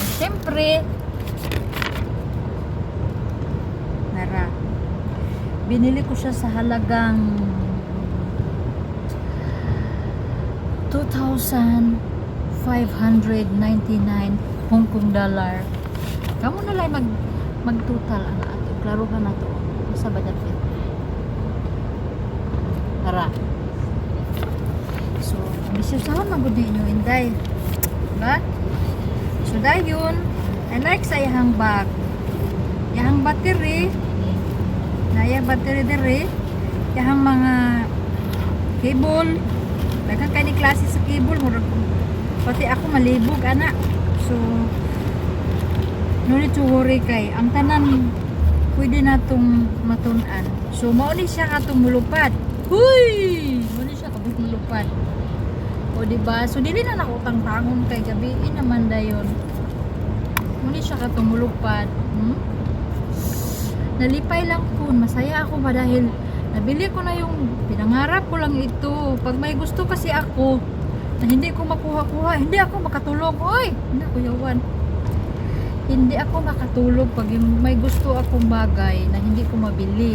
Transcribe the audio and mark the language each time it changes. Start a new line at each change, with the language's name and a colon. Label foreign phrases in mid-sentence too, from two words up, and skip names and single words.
Filipino: Syempre binili ko siya sa halagang 2,599 Hong Kong dollar.
Cebuano: Kamu na lang mag-total ang ato. Klaro ka na to. Sa budget. Tara. So, ambisyosahan magudi nyo, inday. Diba? So, dahil
English: I like
Cebuano: sa iyang bag. Iyang battery. Naya battery dere, yang mga cable, daghang kay ni klase sa cable murag pati ako malibog ana. So
English: no need to worry
Cebuano: kay ang tanan pwede natong matun-an. So mao ni siya katong mulupad. Huy! Mao ni siya kabuk mulupad. O di ba? So dili na nako tangtangon kay gabi naman dayon. Mao ni siya katong mulupad. Nalipay lang
Filipino: po, masaya ako ba dahil nabili ko na yung pinangarap ko lang ito. Pag may gusto kasi ako na hindi ko makuha-kuha, hindi ako makatulog. Oy, hindi ako yawan. Hindi ako makatulog pag yung may gusto akong bagay na hindi ko mabili.